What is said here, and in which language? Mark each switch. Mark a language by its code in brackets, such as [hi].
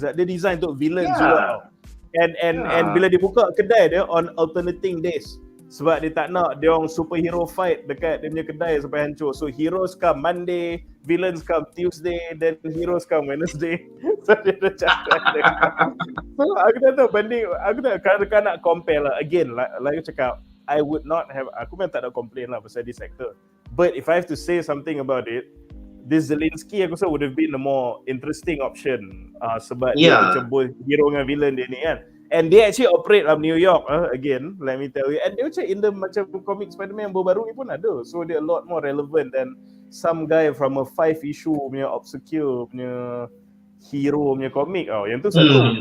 [ms] Dia design untuk villain juga tau. And bila dia buka kedai dia [en] on alternating days, [ms] sebab dia tak nak dia orang superhero fight dekat dia punya kedai sampai hancur. [en] So heroes come Monday, villains come Tuesday, then heroes come Wednesday. [ms] So dia dah cakap dia. So aku tak tahu aku tak nak compare lah. [en] Again, like [ms] aku cakap, [en] I would not have, [ms] aku memang tak nak complain lah pasal [en] this actor. But if I have to say something about it, this Zelensky [ms] aku rasa [en] would have been a more interesting option. Sebab dia macam both hero dengan villain dia ni kan. And they actually operate dalam New York again, let me tell you. And dia macam in the macam comic Spider-Man [ms] yang baru ni pun ada. [en] So dia a lot more relevant than some guy from a 5 issue punya obscure punya hero punya comic tau. [ms] Yang tu satu.